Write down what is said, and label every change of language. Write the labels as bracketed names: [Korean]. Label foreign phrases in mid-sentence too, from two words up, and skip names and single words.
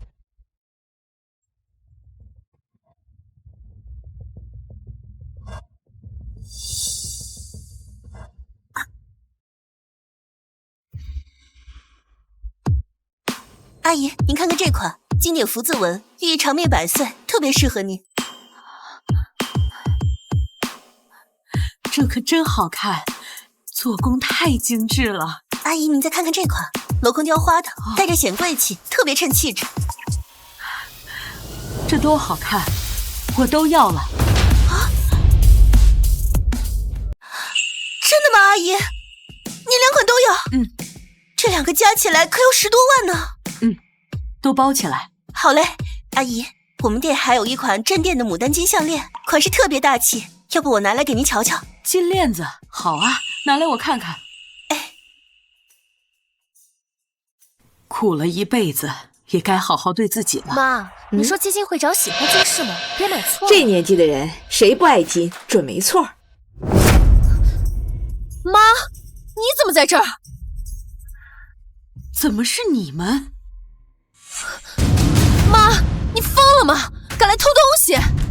[Chinese] 阿姨，您看看这款经典福字纹，寓意长命百歲，特別適合您。這可真好看，做工太精緻了。阿姨，您再看看這款鏤空雕花的，帶着顯貴氣，特別襯氣質。這多好看，我都要了。啊！真的嗎，阿姨？你兩款都要？嗯。這兩個加起來可有10多萬呢。嗯，都包起來。好嘞，阿姨，我們店還有一款鎮店的牡丹金項鏈，款式特別大氣，要不我拿來給您瞧瞧。金鏈子，好啊，拿來我看看。哎，苦了一輩子，也該好好對自己了。媽，你說基金會長喜歡金是嗎？別買錯了。這年紀的人誰不愛金，準沒錯。媽，你怎麼在這兒？怎麼是你們？媽，你瘋了嗎？敢來偷東西！